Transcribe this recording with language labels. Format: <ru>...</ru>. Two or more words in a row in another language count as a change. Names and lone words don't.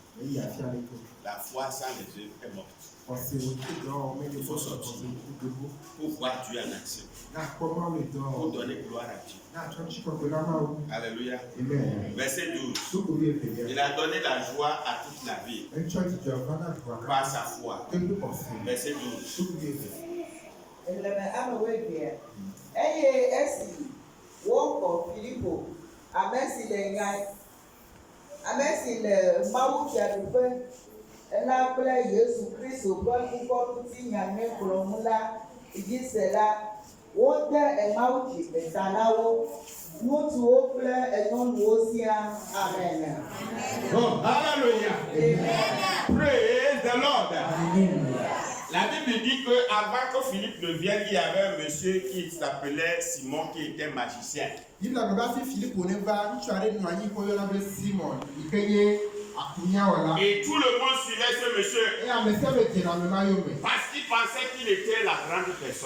<fr>La foi sans les œuvres est morte. Il faut sortir pour voir Dieu en action. Pour donner gloire à Dieu. Alléluia. Verset 12. Il a donné la joie à toute la vie par sa foi. Verset 12.</fr> <ee>Amesi le mawu fiaɖuƒe ela kple Yesu Kristo ƒe ŋkɔŋuti nyame kplɔm la dzi se la wode emawu dzi eta na wo ŋutsuwo kple nyɔnuwo siaa.</ee> <en>Amen. Oh, hallelujah. Amen. Praise the Lord.</en> <fr>La Bible dit qu'avant que Philippe ne vienne, il y avait un monsieur qui s'appelait Simon qui était magicien. Et tout le monde suivait ce monsieur. Parce qu'il pensait qu'il était la grande personne.</fr>